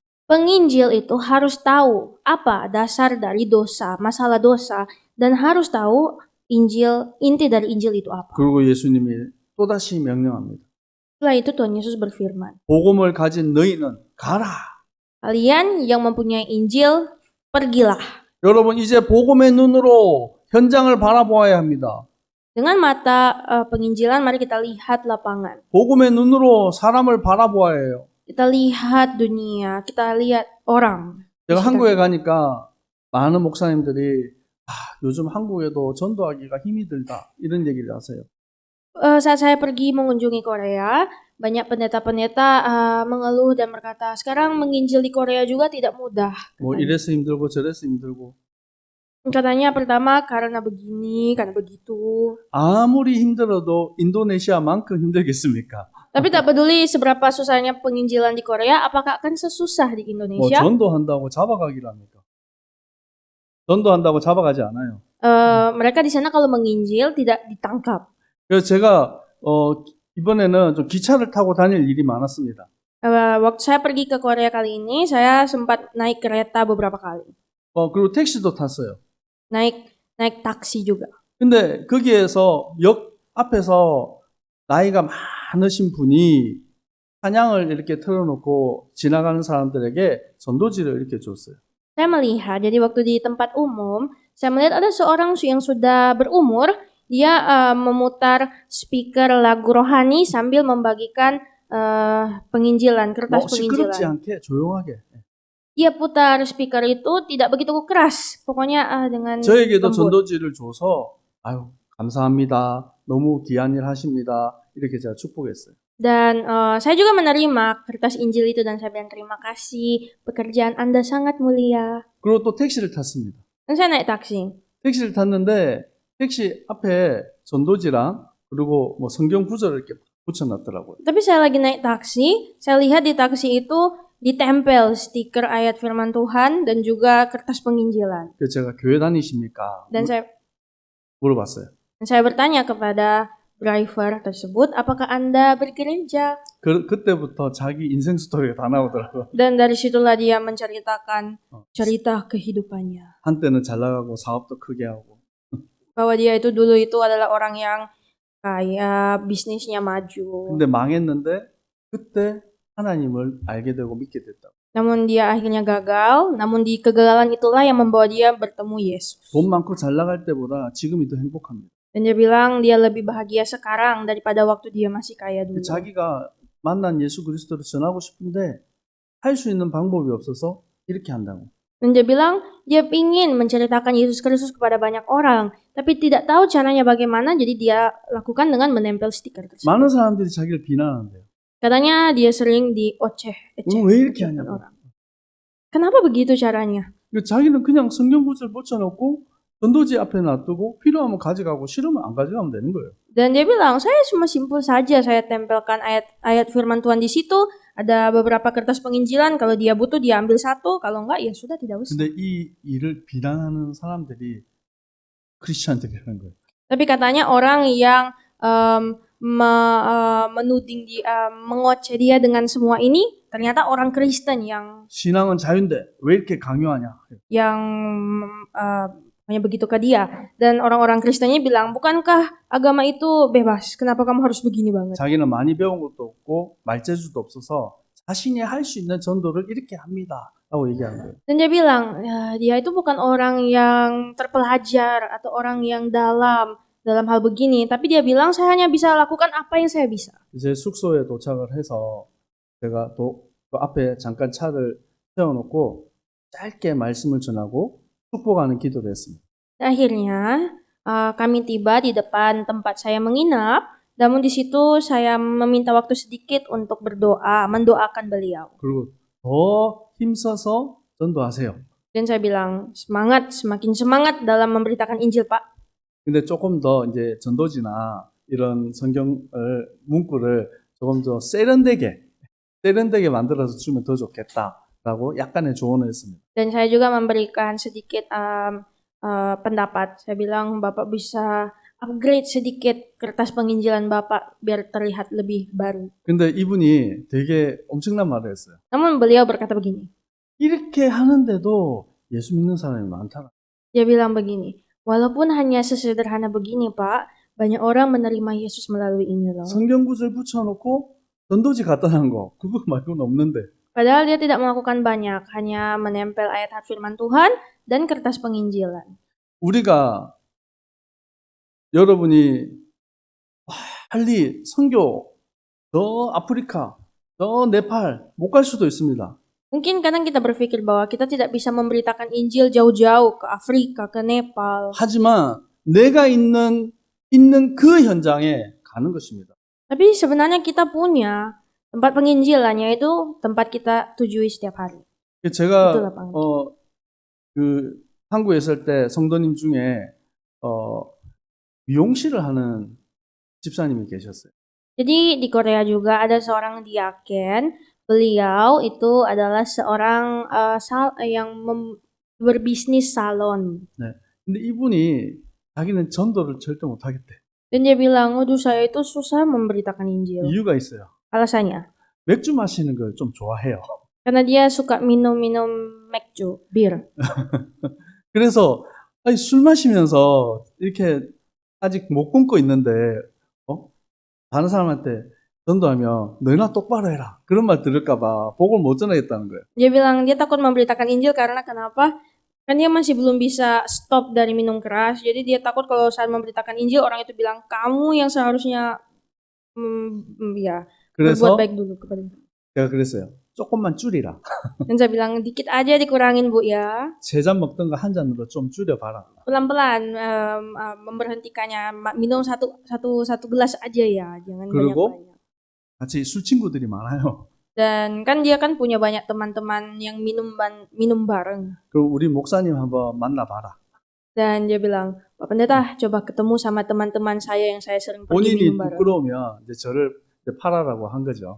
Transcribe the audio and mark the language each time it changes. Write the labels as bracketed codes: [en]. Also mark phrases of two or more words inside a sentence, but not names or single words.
[id] Penginjil itu harus tahu apa dasar dari dosa, masalah dosa, dan harus tahu inti dari Injil itu apa. [ko] 그리고 예수님이 또다시 명령합니다. [id] Setelah itu Tuhan Yesus berfirman, [ko] 복음을 가진 너희는 가라. [id] kalian yang mempunyai Injil, pergilah. [ko] 여러분 이제 복음의 눈으로 현장을 바라보아야 합니다. [id] Dengan mata penginjilan, mari kita lihat lapangan. [ko] 복음의 눈으로 사람을 바라보아야 해요. [id] Kita lihat dunia, kita lihat orang. [ko] 제가 한국에 가니까 많은 목사님들이 요즘 한국에도 전도하기가 힘이 들다 이런 얘기를 하세요. [id] Saat saya pergi mengunjungi Korea, banyak pendeta-pendeta mengeluh dan berkata, sekarang menginjil di Korea juga tidak mudah. [ko] 뭐 이래서 힘들고 저래서 힘들고. [id] Katanya pertama karena begini, karena begitu. [ko] 아무리 힘들어도 인도네시아만큼 힘들겠습니까? [id] Tapi tak peduli seberapa susahnya penginjilan di Korea, apakah akan sesusah di [ko] 뭐 [id] Indonesia? [ko] 전도한다고 잡아가기를 합니까? 전도한다고 잡아가지 않아요. [id] Mereka di sana kalau menginjil tidak ditangkap. [ko] 그래서 제가 이번에는 좀 기차를 타고 다닐 일이 많았습니다. [id] Waktu saya pergi ke Korea kali ini, saya sempat naik kereta beberapa kali. [ko] 그리고 택시도 탔어요. [id] Naik taksi juga. [ko] 근데 거기에서 역 앞에서 나이가 많으신 분이 찬양을 이렇게 틀어놓고 지나가는 사람들에게 전도지를 이렇게 줬어요. [id] Saya melihat, jadi waktu di tempat umum, saya melihat ada seorang yang sudah berumur, dia memutar speaker lagu rohani sambil membagikan penginjilan, kertas [ko] 시끄럽지 [id] penginjilan. [ko] 않게 조용하게. [id] Dia putar speaker itu tidak begitu keras, pokoknya dengan [ko] 저에게도 [id] lembut. [ko] 전도지를 줘서 아유 감사합니다. 너무 귀한 일 하십니다. 이렇게 제가 축복했어요. [id] Dan saya juga menerima kertas Injil itu dan saya bilang terima kasih, pekerjaan Anda sangat mulia. [ko] 그리고 또 택시를 탔습니다. [id] Dan saya naik taksi. [ko] 택시를 탔는데 택시 앞에 전도지랑 그리고 뭐 성경 구절을 이렇게 붙여놨더라고요. [id] Tapi saya lagi naik taksi, saya lihat di taksi itu ditempel stiker ayat firman Tuhan dan juga kertas penginjilan. [ko] 그래서 제가 교회 다니십니까? [id] Dan [ko] 물어봤어요. [id] saya bertanya kepada driver tersebut, apakah Anda bergereja? [ko] 그때부터 자기 인생 스토리가 다 나오더라고요. [id] Dan dari situlah dia menceritakan cerita kehidupannya. [ko] 한때는 잘 나가고 사업도 크게 하고. [id] Bahwa dia itu dulu itu adalah orang yang kaya, bisnisnya maju. [ko] 근데 망했는데 그때 하나님을 알게 되고 믿게 됐다. [id] Namun dia akhirnya gagal, namun di kegagalan itulah yang membawa dia bertemu Yesus. [ko] 돈 많고 잘 나갈 때보다 지금이 더 행복합니다. [id] Dan dia bilang dia lebih bahagia sekarang daripada waktu dia masih kaya dulu. [ko] 자기가 만난 예수 그리스도를 전하고 싶은데 할 수 있는 방법이 없어서 이렇게 한다고. [id] Dan dia bilang dia ingin menceritakan Yesus Kristus kepada banyak orang, tapi tidak tahu caranya bagaimana, jadi dia lakukan dengan menempel stiker tersebut. [ko] 많은 사람들이 자기를 비난하는데요. [id] Katanya dia sering dioceh [ko] 왜 이렇게 하냐고. [id] orang. Kenapa begitu caranya? [ko] 자기는 그냥 성경 구절 붙여놓고 전도지 앞에 놔두고 필요하면 가져가고 싫으면 안 가져가면 되는 거예요. [id] Dan dia bilang, saya cuma simpel saja saya tempelkan ayat firman Tuhan di situ, ada beberapa kertas penginjilan, kalau dia butuh dia ambil satu, kalau enggak ya sudah tidak usah. [ko] 근데 이 일을 비난하는 사람들이 크리스천들이라는 거예요. [id] Tapi katanya orang yang menuding dia, mengoceh dia dengan semua ini, ternyata orang Kristen yang [ko] 신앙은 자유인데 왜 이렇게 강요하냐? [id] Hanya begitu ke dia. Dan orang-orang Kristennya bilang, bukankah agama itu bebas? Kenapa kamu harus begini banget? [ko] 자기는 많이 배운 것도 없고 말재주도 없어서 자신이 할 수 있는 전도를 이렇게 합니다. 라고 얘기하는 거예요. [id] Dan dia bilang, ya, dia itu bukan orang yang terpelajar atau orang yang dalam hal begini. Tapi dia bilang, saya hanya bisa lakukan apa yang saya bisa. [ko] 이제 숙소에 도착을 해서 제가 그 앞에 잠깐 차를 세워놓고 짧게 말씀을 전하고 축복하는 기도를 했습니다. [id] Akhirnya kami tiba di depan tempat saya menginap, namun di situ saya meminta waktu sedikit untuk berdoa, mendoakan beliau. [ko] 그리고 더 힘써서 전도하세요. [id] Dan saya 비lang, semangat, semakin semangat dalam memberitakan Injil, Pak. [ko] 근데 조금 더 이제 전도지나 이런 성경을 문구를 조금 더 세련되게 만들어서 주면 더 좋겠다라고 약간의 조언을 했습니다. [id] Dan saya juga memberikan sedikit pendapat. Saya bilang, Bapak bisa upgrade sedikit kertas penginjilan Bapak biar terlihat lebih baru. [ko] 근데 이분이 되게 엄청난 말을 했어요. [id] Namun beliau berkata begini. [ko] 이렇게 하는데도 예수 믿는 사람이 많더라. [id] Dia bilang begini, walaupun hanya sesederhana begini, Pak, banyak orang menerima Yesus melalui ini loh. [ko] 성경 구절 붙여놓고 전도지 갖다 놓은 거 그거 말고는 없는데. [id] Padahal dia tidak melakukan banyak, hanya menempel ayat firman Tuhan dan kertas penginjilan. [ko] 우리가 여러분이 빨리 선교 저 아프리카 저 네팔 못 갈 수도 있습니다. [id] Mungkin kadang kita berpikir bahwa kita tidak bisa memberitakan Injil jauh-jauh ke Afrika, ke Nepal. [ko] 하지만 내가 있는 그 현장에 가는 것입니다. [id] Tapi sebenarnya kita punya tempat penginjilan, yaitu tempat kita tujui setiap hari. [ko] 제가 [id] Itulah Pak. [ko] 그 한국에 있을 때 성도님 중에 미용실을 하는 집사님이 계셨어요. [id] Jadi di Korea juga ada seorang diaken. Beliau itu adalah seorang yang berbisnis salon. [ko] 네. 근데 이분이 자기는 전도를 절대 못 하겠대. [id] Dan dia bilang, aduh saya itu susah memberitakan Injil. [ko] 이유가 있어요. [id] Alasannya? [ko] 맥주 마시는 걸 좀 좋아해요. [id] Karena dia suka minum 맥주, bir. [ko] 그래서 아니, 술 마시면서 이렇게 아직 못 끊고 있는데 다른 사람한테 전도하면 너희나 똑바로 해라. 그런 말 들을까봐 복을 못 전하겠다는 거예요. [id] Dia bilang dia takut memberitakan Injil karena kenapa? Kan dia masih belum bisa stop dari minum keras. Jadi dia takut kalau saat memberitakan Injil orang itu bilang kamu yang seharusnya berbuat baik dulu kepada. [ko] 제가 그랬어요. 조금만 줄이라. [id] Dan saya bilang dikit aja dikurangin Bu ya. [ko] 3잔 먹던 거 한 잔으로 좀 줄여봐라. [id] Pelan-pelan memberhentikannya, minum satu gelas aja ya, jangan banyak-banyak. [ko] 같이 술 친구들이 많아요. [id] Dan kan dia kan punya banyak teman-teman yang minum bareng. [ko] 그리고 우리 목사님 한번 만나봐라. [id] Dan dia bilang, Pak Pendeta, coba ketemu sama teman-teman saya yang saya sering pergi [ko] 본인이 [id] minum bareng. [ko] 부끄러우면 이제 저를 팔아라고 한 거죠.